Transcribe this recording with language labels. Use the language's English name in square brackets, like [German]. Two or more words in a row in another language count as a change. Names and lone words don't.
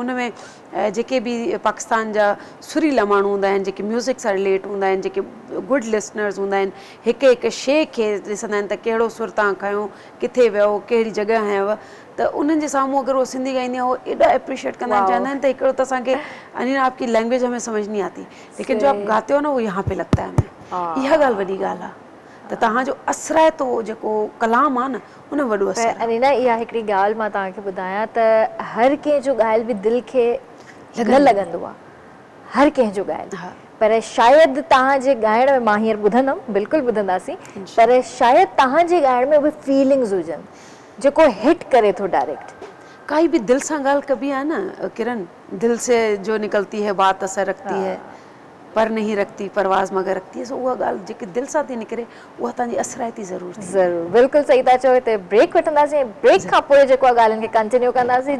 [Sindhi] उन में जेके बि पाकिस्तान जा सुरीला माण्हू हूंदा आहिनि, जेके म्यूज़िक सां रिलेट हूंदा आहिनि, जेके [English] good listeners [Sindhi] हूंदा आहिनि, हिकु हिकु शइ खे ॾिसंदा आहिनि त कहिड़ो सुर तव्हां खयो, किथे वियो, कहिड़ी जॻह हयव, त उन्हनि जे साम्हूं अगरि उहो सिंधी ॻाईंदी आहे, उहो एॾा एप्रिशिएट कंदा आहिनि, चवंदा आहिनि त हिकिड़ो त असांखे अञा [Urdu] آپ کی لینگویج ہمیں سمجھ نہیں آتی، لیکن جو آپ گاتے ہو نا وہ یہاں پہ لگتا ہے ہمیں. [Sindhi] इहा ॻाल्हि वॾी ॻाल्हि आहे त तव्हांजो असराइतो जेको कलाम आहे न, उन वॾो असरु। अनीना, इहा हिकिड़ी ॻाल्हि मां तव्हांखे ॿुधायां त हर कंहिंजो ॻाल्हि बि दिलि खे न लॻंदो आहे, हर कंहिंजो ॻाल्हि, पर शायदि तव्हांजे ॻाइण में, मां हींअर ॿुधंदमि, बिल्कुलु ॿुधंदासीं, पर शायदि तव्हांजे ॻाइण में उहे फीलिंग्स हुजनि जेको हिट करे थो डायरेक्ट। काई बि दिलि सां ॻाल्हि कबी आहे न किरण, [Urdu] دل سے جو نکلتی ہے بات اثر رکھتی ہے، پر نہیں رکھتی پرواز مگر رکھتی ہے. [Sindhi] सो उहा ॻाल्हि जेके दिलि सां थी निकिरे उहा तव्हांजी असराइती ज़रूरु थी। ज़रूर, बिल्कुलु सही था चओ। हिते ब्रेक वठंदासीं, ब्रेक खां पोइ जेको आहे ॻाल्हियुनि खे कंटिन्यू कंदासीं।